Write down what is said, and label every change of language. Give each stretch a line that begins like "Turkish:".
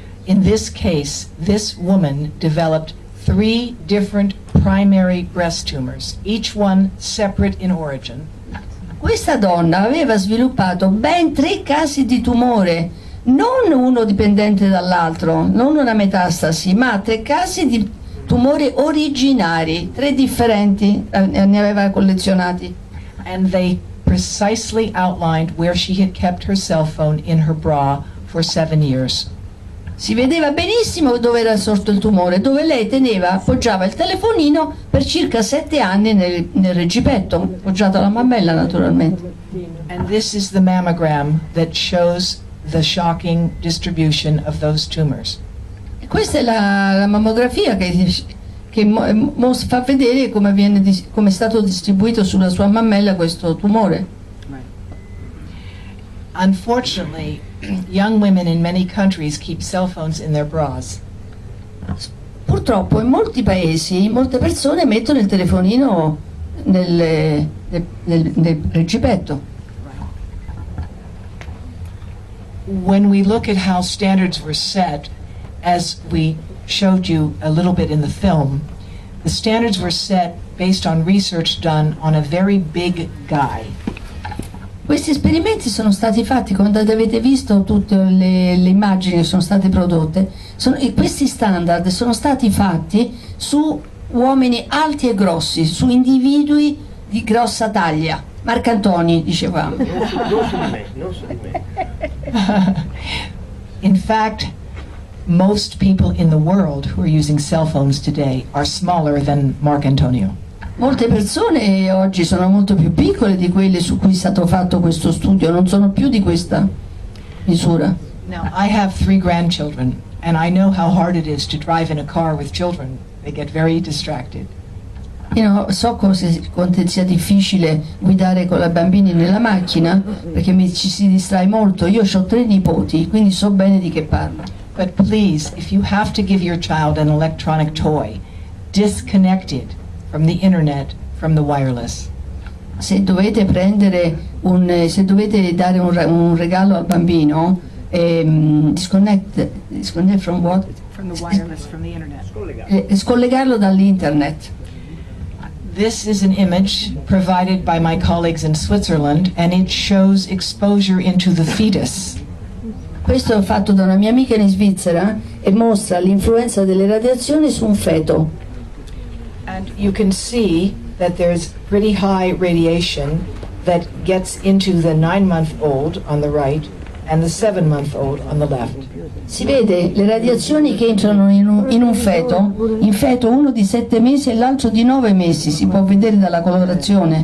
English: In this case, this woman developed 3 different primary breast tumors, each one separate in origin.
Italian: Questa donna aveva sviluppato ben 3 casi di tumore, non uno dipendente dall'altro, non una metastasi, ma 3 casi di tumori originari, 3 differenti ne aveva collezionati.
English: And they precisely outlined where she had kept her cell phone in her bra for 7 years.
Italian: Si vedeva benissimo dove era sorto il tumore, dove lei appoggiava il telefonino per circa 7 anni nel reggipetto, appoggiato alla mammella naturalmente.
English: And this is the mammogram that shows the shocking distribution of those tumors.
Italian: E questa è la mammografia che fa vedere come è stato distribuito sulla sua mammella questo tumore.
English: Unfortunately, young women in many countries keep cell phones in their bras.
Italian: Purtroppo in molti paesi molte persone mettono il telefonino nel reggipetto.
English: When we look at how standards were set, as we showed you a little bit in the film, the standards were set based on research done on a very big guy.
Italian: Questi esperimenti sono stati fatti, quando avete visto tutte le immagini che sono state prodotte, e questi standard sono stati fatti su uomini alti e grossi, su individui di grossa taglia. Marcantoni, dicevamo. Non su di me.
English: In fact, most people in the world who are using cell phones today are smaller than Marc Antonio.
Italian: Molte persone oggi sono molto più piccole di quelle su cui è stato fatto questo studio, non sono più di questa misura.
English: Now, I have 3 grandchildren, and I know how hard it is to drive in a car with children. They get very distracted.
Italian: So quanto sia difficile guidare con i bambini nella macchina, perché ci si distrae molto. Io ho 3 nipoti, quindi so bene di che parlo.
English: But please, if you have to give your child an electronic toy, disconnected from the internet, from the wireless.
Italian: Se dovete se dovete dare un regalo al bambino,
English: disconnect from what? From the wireless, from the internet.
Italian: Scollegarlo dall'internet.
English: This is an image provided by my colleagues in Switzerland, and it shows exposure into the fetus.
Italian: Questo è fatto da una mia amica in Svizzera e mostra l'influenza delle radiazioni su un feto.
English: And you can see that there's pretty high radiation that gets into the 9-month-old on the right and the 7-month-old on the left.
Italian: Si vede le radiazioni che entrano in un feto, uno di 7 mesi e l'altro di 9 mesi, si può vedere dalla colorazione.